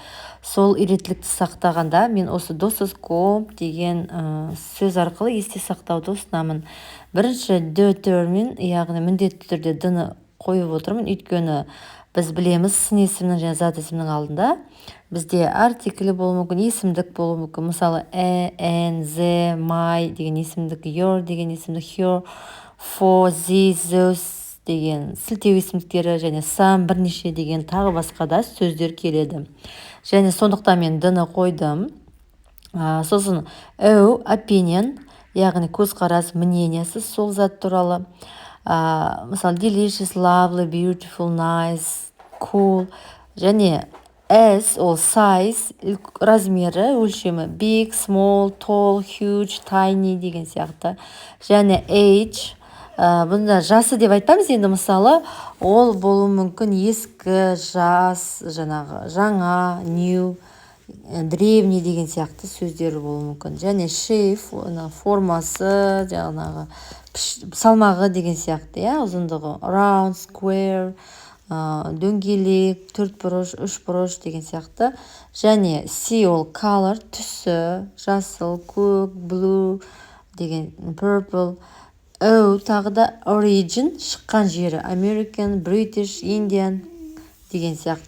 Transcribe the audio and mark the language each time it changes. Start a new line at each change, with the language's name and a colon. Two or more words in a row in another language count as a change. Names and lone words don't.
Kazakh: Сол реттілікті сақтағанда мен осы doses.com деген сөз арқылы есте сақтауды ұсынамын. Бірінші determine, яғни міндетті түрде д-ны қойып отырмын, өйткені біз білеміз сын есімнің және зат есімнің алдында бізде артиклі болуы мүмкін, есімдік болуы мүмкін. Мысалы
English: n, the, my
Kazakh: деген есімдік, your деген есімдік,
English: her, for, this, those
Kazakh: деген сілтеу есімдіктері және some, бірнеше деген тағы басқа да сөздер келеді. Және сондықтан мен д-ны қойдым. Сосын opinion, яғни көзқарас, мнениесі сол зат туралы.
English: Мысалы delicious, lovely, beautiful, nice, cool.
Kazakh: Және S ол size, размері, өлшемі,
English: big, small, tall, huge, tiny деген сияқты.
Kazakh: Және age, бұнда жасы деп айтпаймыз, енді мысалы ол болуы мүмкін ескі, жас, жаңа, new, древний деген сияқты сөздер болуы мүмкін. Және shape, формасы, салмағы деген сияқты, ұзындығы,
English: round, square,
Kazakh: дөңгелек, төртбұрыш, үшбұрыш деген сияқты. Және C ол color, түсі, жасыл, көк, blue деген, purple. O тағы да origin, шыққан жері,
English: American, British, Indian деген сияқты.